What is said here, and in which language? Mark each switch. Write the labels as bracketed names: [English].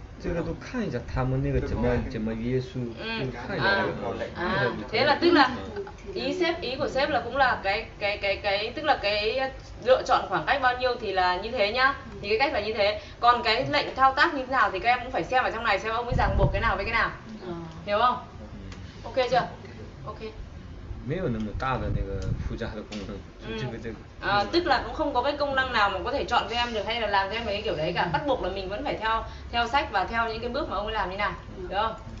[Chinese] 这个都看一下他们那个怎么约束，看一下那个。 [Vietnamese] Thế là tức là ý của sếp là cũng là cái tức là cái lựa chọn khoảng cách bao nhiêu thì là như thế nhá, thì cái cách là như thế, còn cái lệnh thao tác như thế nào thì các em cũng phải xem ở trong này xem ông ấy ràng buộc cái nào với cái nào, hiểu không? Ok chưa? Ok. [Chinese] 没有那么大的那个附加的功能，这个。 [Vietnamese] tức là cũng không có cái công năng nào mà có thể chọn cho em được hay là làm cho em mấy cái kiểu đấy cả, bắt buộc là mình vẫn phải theo sách và theo những cái bước mà ông ấy làm như nào, được không?